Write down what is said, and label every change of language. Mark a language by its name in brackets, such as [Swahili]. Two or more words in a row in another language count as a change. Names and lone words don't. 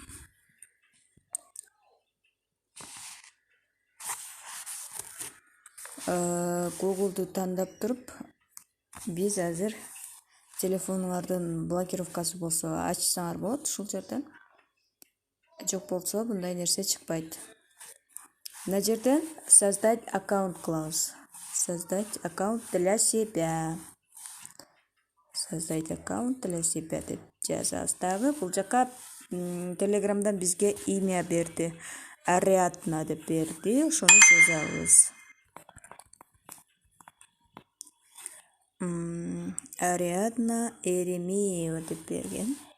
[Kyrgyz] Google'ду тандап туруп, биз азыр телефонуңардын блокировкасы болсо ачсаңар болот ушул жерден. Жок болсо мындай нерсе чыкпайт. Мына жерден [Russian] создать аккаунт [Kyrgyz] кылабыз. [Russian] Создать аккаунт для себя. Создать аккаунт для себя [Kyrgyz] деп жазабыз дагы. Бул жака телеграмдан бизге имя берди. Ариадна деп берди. Ошону жазабыз. Ариадна Еремеева деп берген.